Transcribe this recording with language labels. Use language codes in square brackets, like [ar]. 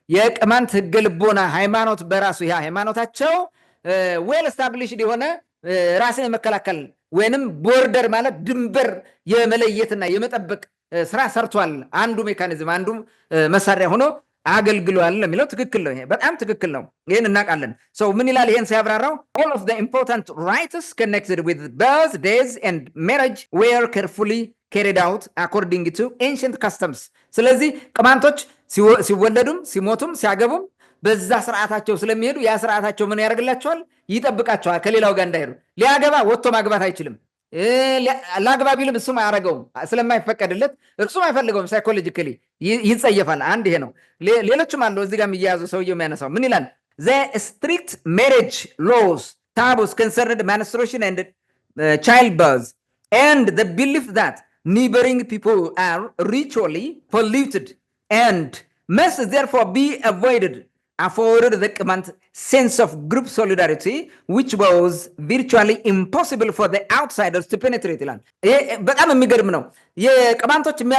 [am] የቅማንት ህገ ልቦና ሃይማኖት በራሱ ያ ሃይማኖታቸው ዌል ስታብሊሽድ የሆነ ራስን የመከላከል ወይንም ቦርደር ማለት ድንበር የመለየትና የመጠበቅ ስራ ሰርቷል። አንዱ ሜካኒዝም አንዱ መሳሪያ ሆኖ አገልግሏል ለሚለው ትክክል ነው። ይሄ በጣም ትክክል ነው። ይሄን እናውቃለን። ሰው ምን ይላል? ይሄን ሲያብራራው [en] all of the important rites connected with birth, days and marriage were carefully carried out according to ancient customs። [am] ስለዚህ ቅማንቶች ሲወለዱም ሲሞቱም ሲያገቡም በዛ ስርዓታቸው ስለሚሄዱ ያ ስርዓታቸው ምን ያደርግላቸዋል? ይጠብቃቸዋል። ከሌላው ጋር እንዳይሄዱ። ሊያገባ ወጥቶ ማግባት አይችልም። ላግባ ቢልም እሱም አያረገውም ስለማይፈቀድለት፣ እርሱም አይፈልገውም። ሳይኮሎጂካሊ ይጸየፋል። አንድ ይሄ ነው። ሌሎችም አሉ እዚህ ጋር የሚያያዙ ሰውየው የሚያነሳው ምን ይላል? [en] the strict marriage laws, taboos concerned menstruation and childbirth, and the belief that neighboring people are ritually polluted and must therefore be avoided afforded the Qamant sense of group solidarity which was virtually impossible for the outsiders to penetrate [am] ይላል። ይሄ በጣም የሚገርም ነው። የቅማንቶች